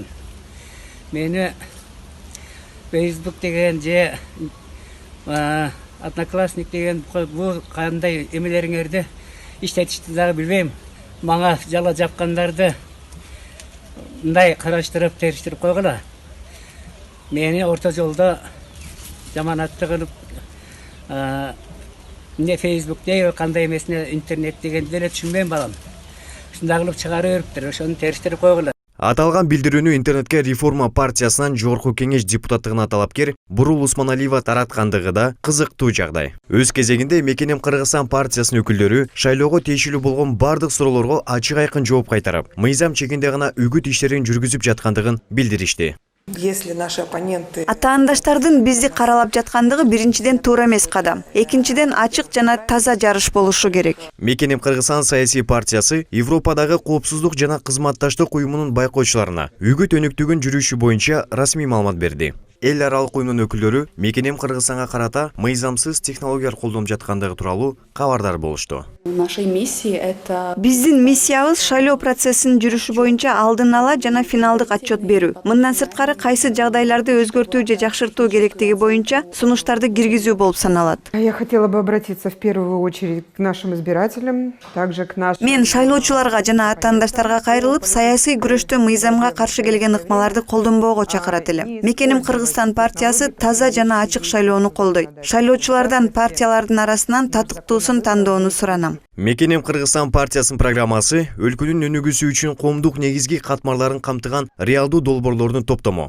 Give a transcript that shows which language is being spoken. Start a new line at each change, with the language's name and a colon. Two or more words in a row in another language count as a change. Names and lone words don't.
Kyrgyz: Мени Facebook деген же Одноклассник деген бул кандай эмелериңерди иштетишти дагы билбейм. Мага жала жапкандарды мындай караштырып, териштирип койгула. Мени орто жолдо жаманатты кылып не Facebook не кандай эмесине интернет дегенди деле түшүнбөйм балам. Ушундай кылып чыгарып бериптир, ошону териштирип койгула. Аталган билдирүүнү интернетке Реформа партиясынан Жогорку кеңеш депутаттыгына талапкер Бурул Усманалиева тараткандыгы да кызыктуу жагдай. Өз кезегинде Мекеним Кыргызстан партиясынын өкүлдөрү шайлоого тиешелүү болгон бардык суроолорго ачык айкын жооп кайтарып, мыйзам чегинде гана үгүт иштерин жүргүзүп жаткандыгын билдиришти.
Russian: Если наши оппоненты...
Kyrgyz: Атаандаштардын бизди каралап жаткандыгы биринчиден туура эмес кадам. Экинчиден ачык жана таза жарыш болушу керек. Мекеним Кыргызстан саясий партиясы Европадагы коопсуздук жана кызматташтык уюмунун байкоочуларына үгүт өнүктүгүн жүрүшү боюнча расмий маалымат берди. Эл аралык уюмдун өкүлдөрү Мекеним Кыргызстанга карата мыйзамсыз технологиялар колдонуп жаткандыгы тууралуу кабардар болушту. Биздин миссиябыз шайлоо процессинин жүрүшү боюнча алдын ала жана финалдык отчет берүү. Мындан сырткары кайсы жагдайларды өзгөртүү же жакшыртуу керектиги боюнча сунуштарды киргизүү болуп саналат.
Russian: Я хотела бы обратиться в первую очередь к нашим избирателям, также к нашим...
Kyrgyz: Мен шайлоочуларга жана атаандаштарга кайрылып, саясий күрөштө мыйзамга каршы келген ыкмаларды колдонбоого чакырат элем. Мекеним Кыргызстан партиясы таза жана ачык шайлоону колдойт. Шайлоочулардан партиялардын арасынан татыктуусун тандоону суранам. Мекеним Кыргызстан партиясынын программасы өлкөнүн өнүгүүсү үчүн коомдук негизги катмарларын камтыган реалдуу долбоорлордун топтому.